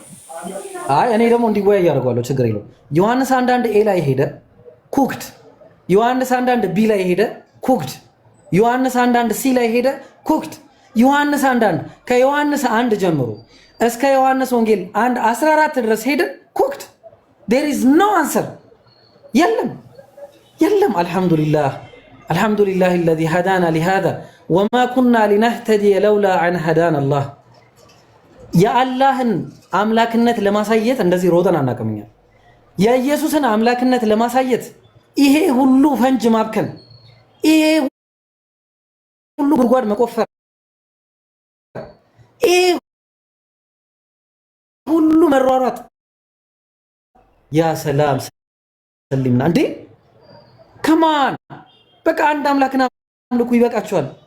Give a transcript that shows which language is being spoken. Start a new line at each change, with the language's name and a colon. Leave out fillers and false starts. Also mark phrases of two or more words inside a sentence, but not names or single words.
Amharic: አይ እኔ ደግሞ እንዲወያይ ያደርጋለሁ። ችግር የለውም። ዮሐንስ አንዳንድ ላይ ሄደ ኩክድ። ዮሐንስ አንዳንድ ቢ ላይ ሄደ ኩክድ። ዮሐንስ አንዳንድ ሲ ላይ ሄደ ኩክድ። ዮሐንስ አንዳንድ ከዮሐንስ 1 ጀምሮ እስከ ዮሐንስ ወንጌል 1:14 ድረስ ሄደ ኩክድ።
English: there is no answer
Amharic: የለም።
Arabic: الحمد لله الذي هدانا لهذا وما كنا لنهتدي لولا ان هدانا الله
Amharic: የአላህን አምላክነት ለማሳየት እንደዚህ ሮጠን አናቀምኛ። የኢየሱስን አምላክነት ለማሳየት ይሄ ሁሉ ፈንጅ ማብከን፣ ይሄ ሁሉ ጉድጓድ መቆፈር፣ ይሄ ሁሉ መሯሯጥ ያ ሰላም ሰሊምና እንዴ ከማን በቃ አንድ አምላክና አምልኩ ይበቃቸዋል።